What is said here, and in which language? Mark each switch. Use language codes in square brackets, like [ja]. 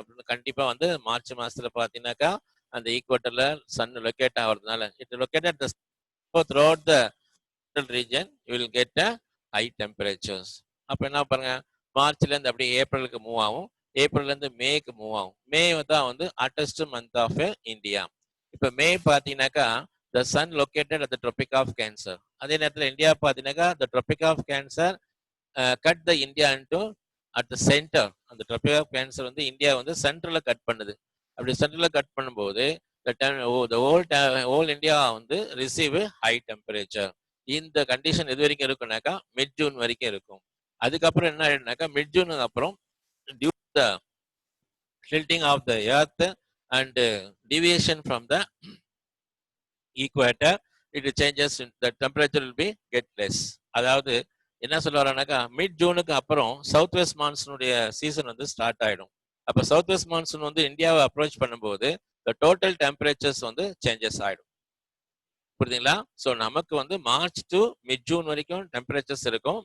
[ta] கண்டிப்பா வந்து மார்ச் மாசத்துல பாத்தீங்கன்னாக்கா அந்த ஈக்குவேட்டர்ல சன் லொக்கேட் ஆகிறதுனால [en] It located throughout the region you will get a high temperatures. [ta] அப்ப என்ன பாருங்க, மார்ச்ல இருந்து அப்படியே ஏப்ரலுக்கு மூவ் ஆகும், ஏப்ரல்ல இருந்து மேக்கு மூவ் ஆகும். மே தான் வந்து ஹாட்டஸ்ட் மந்த் ஆஃப் இந்தியா. இப்ப மே பாத்தீங்கன்னாக்கா [en] the sun located at the tropic of cancer. [ta] அதே நேரத்தில் இந்தியா பாத்தீங்கன்னாக்கா [en] the tropic of cancer cut the India into at the center. [ta] அந்த tropic of cancer வந்து இந்தியா வந்து சென்ட்ரல்ல கட் பண்ணுது. அப்படி சென்ட்ரல்ல கட் பண்ணும்போது [en] the whole India வந்து receive high temperature. [ta] இந்த கண்டிஷன் எது வரைக்கும் இருக்கும்னாக்கா மிட் ஜூன் வரைக்கும் இருக்கும். அதுக்கப்புறம் என்ன ஆயிடுனாக்கா மிட் ஜூனுக்கு அப்புறம் [en] due to the tilting of the earth and deviation from the equator, it changes, the temperature will be get less. [ta] அதாவது என்ன சொல்ல வரானாக்கா மிட் ஜூனுக்கு அப்புறம் சவுத் வெஸ்ட் மான்சூனுடைய சீசன் வந்து ஸ்டார்ட் ஆயிடும். அப்ப சவுத் வெஸ்ட் மான்சூன் வந்து இந்தியாவை அப்ரோச் பண்ணும்போது [en] the total temperatures [ta] வந்து சேஞ்சஸ் ஆயிடும். புரியுதுங்களா? ஸோ நமக்கு வந்து மார்ச் டு மிட் ஜூன் வரைக்கும் டெம்பரேச்சர்ஸ் இருக்கும்.